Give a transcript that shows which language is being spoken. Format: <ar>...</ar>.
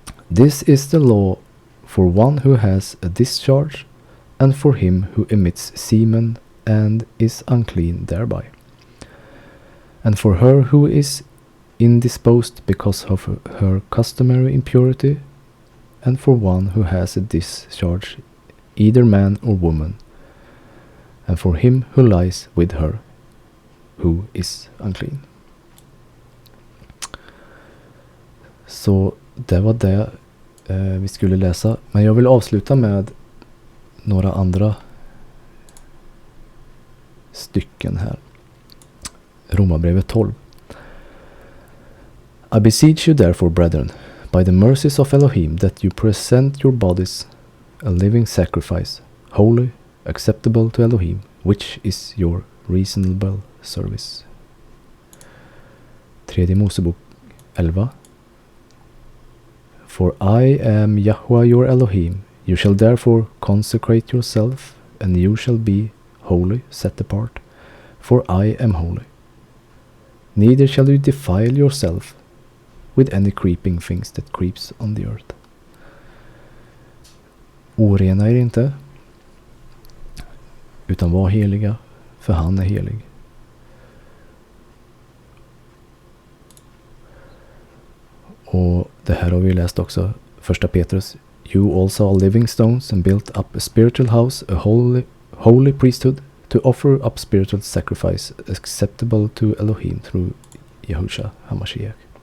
<en>This is the law for one who has a discharge, and for him who emits semen and is unclean thereby, and for her who is indisposed because of her customary impurity, and for one who has a discharge, either man or woman, and for him who lies with her, who is unclean.</en> <sv>Så det var det vi skulle läsa. Men jag vill avsluta med några andra stycken här. Romarbrevet 12.</sv> <en>I beseech you therefore, brethren, by the mercies of Elohim, that you present your bodies a living sacrifice, holy, acceptable to Elohim, which is your reasonable service. 3 Mosebok 11. For I am Yahweh your Elohim, you shall therefore consecrate yourself, and you shall be holy, set apart, for I am holy. Neither shall you defile yourself with any creeping things that creeps on the earth.</en> <sv>Orena er inte, utan var heliga, för han är helig. Och det här har vi läst också, 1 Petrus.</sv> <en>You also are living stones and built up a spiritual house, a holy priesthood, to offer up spiritual sacrifice acceptable to Elohim through Yahusha HaMashiach.</en>